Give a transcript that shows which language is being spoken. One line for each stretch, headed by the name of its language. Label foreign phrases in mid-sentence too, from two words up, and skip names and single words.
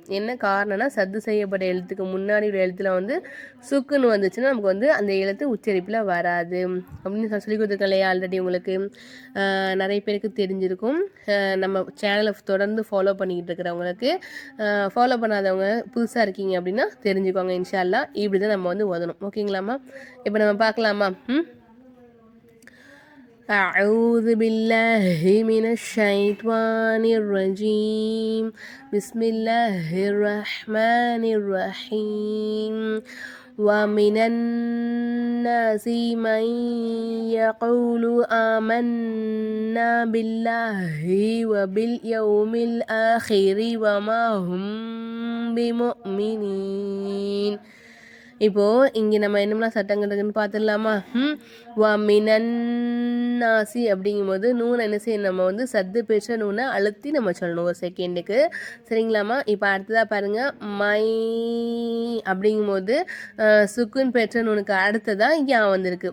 Tamil: என்ன காரணம்னா, சத்து செய்யப்பட்ட எழுத்துக்கு முன்னாடி உள்ள எழுத்தில் சுக்குன்னு வந்துச்சுன்னா நமக்கு அந்த எழுத்து உச்சரிப்பில் வராது அப்படின்னு சொல்லி கொடுத்துருக்கேன் இல்லையா ஆல்ரெடி. உங்களுக்கு நிறைய பேருக்கு தெரிஞ்சிருக்கும். நம்ம சேனலை தொடர்ந்து ஃபாலோ பண்ணிக்கிட்டு இருக்கிறவங்களுக்கு, ஃபாலோ பண்ணாதவங்க புதுசாக இருக்கீங்க அப்படின்னா தெரிஞ்சுக்கோங்க.
Arabic: إن شاء الله
Tamil: இப்படி தான் நம்ம ஓதணும். ஓகேங்களாம்மா? இப்போ நம்ம பார்க்கலாமா?
Arabic: أعوذ بالله من الشيطان الرجيم. بسم الله الرحمن الرحيم. ومن الناس من يقول آمنا بالله وباليوم الآخر وما هم بمؤمنين.
Tamil: இப்போது இங்கே நம்ம என்னெல்லாம் சட்டங்கள் இருக்குன்னு பார்த்துடலாமா? மினன்னாசி அப்படிங்கும்போது நூனை என்ன செய்யணும், நம்ம சத்து பெற்ற நூனை அழுத்தி நம்ம சொல்லணும் ஒரு செகண்டுக்கு. சரிங்களாம்மா? இப்போ அடுத்ததாக பாருங்கள், மை அப்படிங்கும்போது சுக்குன் பெற்ற நூனுக்கு அடுத்ததாக யா வந்திருக்கு.